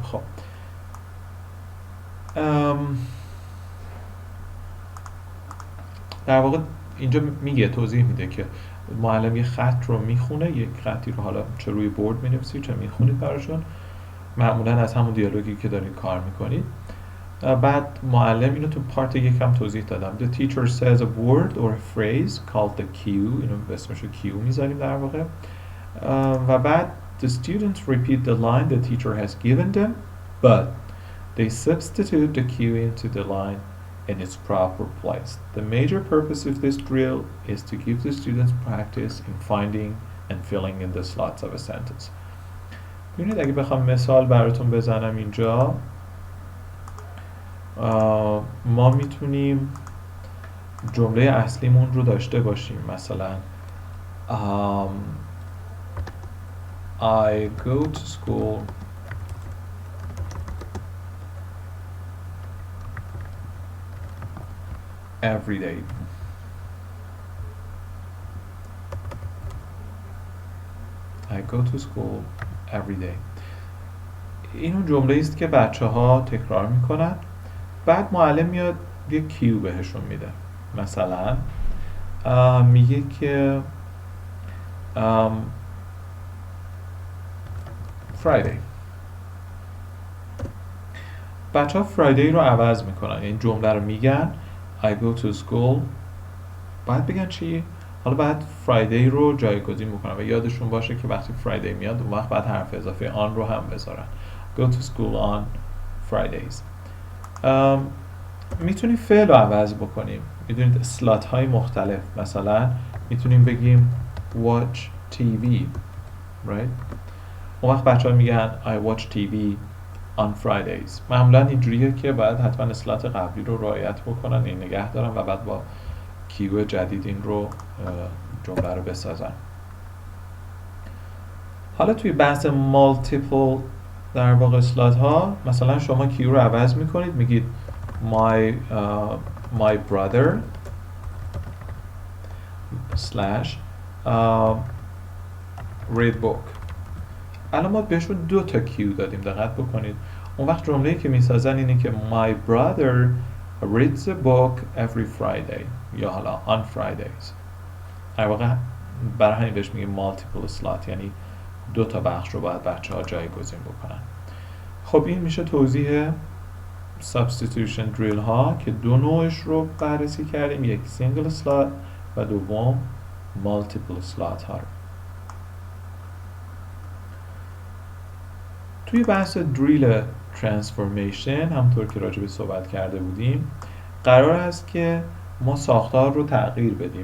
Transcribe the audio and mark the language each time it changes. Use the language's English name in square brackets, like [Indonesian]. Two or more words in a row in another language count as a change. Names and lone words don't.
[Persian] خب در واقع اینجا میگه، توضیح میده که معلم یه خط رو میخونه، یک خطی رو حالا چه روی بورد مینویسید چه میخونید براشون، معمولا از همون دیالوگی که دارید کار میکنید. بعد معلم اینو تو پارت یکم توضیح دادم. [English] The teacher says a word or a phrase called the cue. [Persian] اینو اسمشو cue میذاریم در واقع. و بعد [English] the students repeat the line the teacher has given them, but they substitute the cue into the line in its proper place. The major purpose of this drill is to give the students practice in finding and filling in the slots of a sentence. [Persian] ببینید اگه بخوام مثال براتون بزنم اینجا، ما میتونیم جمله اصلیمون رو داشته باشیم. [English] مثلا I go to school every day. I go to school every day. [Persian] این اون جمله است که بچه ها تکرار میکنن. بعد معلم میاد یه کیو بهشون میده. مثلا میگه که Friday. بچه ها Friday رو عوض میکنن، یعنی جمله رو میگن [English] I go to school، [Persian] بعد بگن چی؟ حالا بعد Friday رو جایگزین میکنن و یادشون باشه که وقتی Friday میاد اون وقت بعد حرف اضافه آن رو هم بذارن. [English] Go to school on Fridays. [Persian] میتونیم فعل رو عوض بکنیم. میدونید اسلات های مختلف، مثلا میتونیم بگیم [English] watch TV، [Persian] right؟ اون وقت بچه ها میگن [English] I watch TV on Fridays. [Persian] معمولا اینجوریه که باید حتما اسلات قبلی رو رعایت بکنن، این نگه دارن و بعد با کیو جدید این رو جمله رو بسازن. حالا توی بحث مالتیپل در واقع اسلات ها، مثلا شما کیو رو عوض میکنید، میگید [English] my brother slash read book. [Persian] الان ما بهشون دو تا کیو دادیم، دقت بکنید. اون وقت جمله‌ای که میسازن اینه که [English] my brother reads a book every Friday [Persian] یا حالا [English] on Fridays. [Persian] در واقع برای همین بهش میگیم [English] multiple slot, [Persian] یعنی 2 تا بخش رو باید بچه‌ها جایگزین بکنن. خب این میشه توضیح [English] substitution drill [Persian] ها که 2 نوعش رو بررسی کردیم، یک [English] single slot [Persian] و دوم [English] multiple slot [Persian] ها رو. توی بحث [English] drill transformation [Persian] همونطور که راجع به صحبت کرده بودیم قرار است که ما ساختار رو تغییر بدیم.